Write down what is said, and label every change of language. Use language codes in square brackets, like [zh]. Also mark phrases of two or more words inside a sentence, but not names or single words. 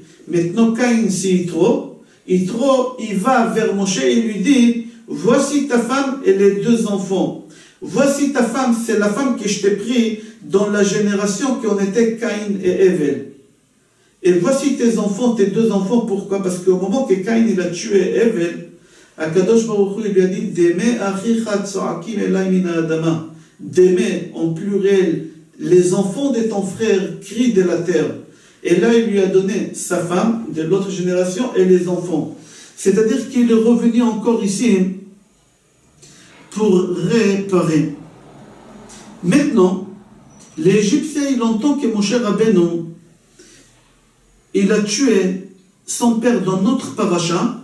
[fr] Maintenant, Caïn, c'est Yitro, il va vers Moshe et lui dit, voici ta femme et les deux enfants. Voici ta femme, c'est la femme que je t'ai pris dans la génération qui en était Caïn et Hevel. Et voici tes enfants, tes deux enfants, pourquoi? Parce qu'au moment que Caïn il a tué Hevel, Akadosh Baruch Hu, il lui a dit, [he] דמי אחיך צועקים אלי מן האדמה. [fr] Deme, en pluriel, les enfants de ton frère crient de la terre. Et là, il lui a donné sa femme de l'autre génération et les enfants. C'est-à-dire qu'il est revenu encore ici pour réparer. Maintenant, l'Égyptien, il entend que Moshe Rabbeinu, il a tué son père dans notre paracha.